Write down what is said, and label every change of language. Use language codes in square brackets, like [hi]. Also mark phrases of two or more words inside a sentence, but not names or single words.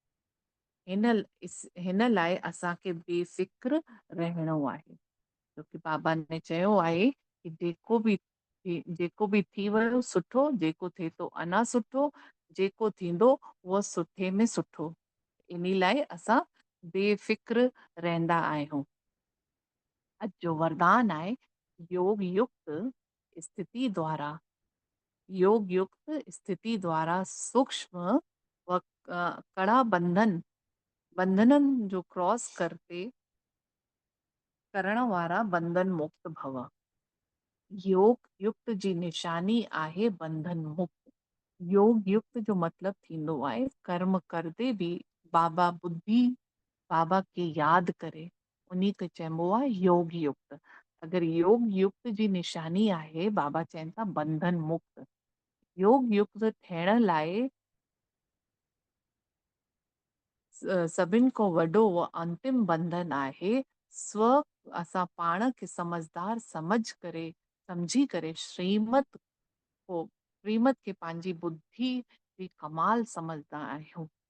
[sd] हिन लाइ असांखे बेफ़िक्र रहणो आहे, छोकी बाबा ने चयो आहे कि जेको बि थी वियो सुठो, जेको थिए थो अञा सुठो, जेको थींदो उहो सुठे में सुठो। इन लाइ असां बेफ़िक्र रहंदा आहियूं। अॼु जो वरदान आहे योग युक्त स्थिति द्वारा सूक्ष्म व कड़ा बंधननि जो क्रॉस करते करण वारा बंधन मुक्त भव। योग युक्त जी निशानी आहे बंधन मुक्त। योग युक्त जो मतलब थींदो आहे कर्म करदे बि बाबा खे यादि करे, उन्ही खे चइबो आहे योग युक्त। अगरि योग युक्त जी निशानी आहे, बाबा चवनि था बंधन मुक्त। योग युक्त थियण लाइ सभिनि खां वॾो अंतिम बंधन आहे असां पाण खे समझदार समझी करे श्रीमत खे पंहिंजी बुद्धि जी कमाल समझदा आहियूं।